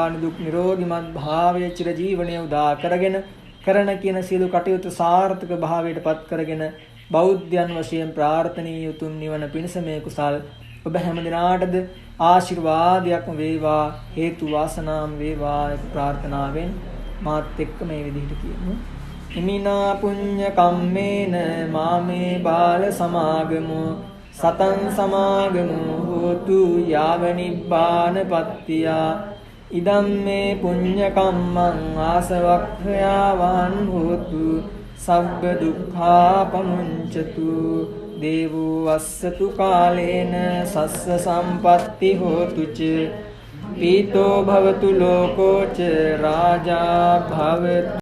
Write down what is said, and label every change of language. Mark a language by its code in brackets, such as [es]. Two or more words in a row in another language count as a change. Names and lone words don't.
[si] නිදුක් නිරෝගීමත් භාවයේ චිර ජීවනයේ උදා කරගෙන කරන කියන සියලු කටයුතු සාර්ථක භාවයට පත් කරගෙන බෞද්ධයන් වශයෙන් ප්‍රාර්ථනීය උතුම් නිවන පිණිස මේ කුසල් ඔබ හැම දිනාටද ආශිර්වාදයක්ම වේවා, හේතු වාසනාම් වේවා ප්‍රාර්ථනාවෙන් මාත් එක්ක මේ විදිහට කියමු. [pi] ඉමිනා පුඤ්ඤ කම්මේන මාමේ බාල සමාගමෝ සතං සමාගමෝ හෝතු යාව නිබ්බානපත්තියා ඉදම්මේ පුඤ්ඤ කම්මං ආසවක්ඛයාවහං හෝතු සබ්බ දුක්ඛා පමුඤ්චතු දේවෝ වස්සතු කාලේන සස්ස සම්පatti හෝතු ච පීතෝ භවතු ලෝකෝ ච රාජා භවතු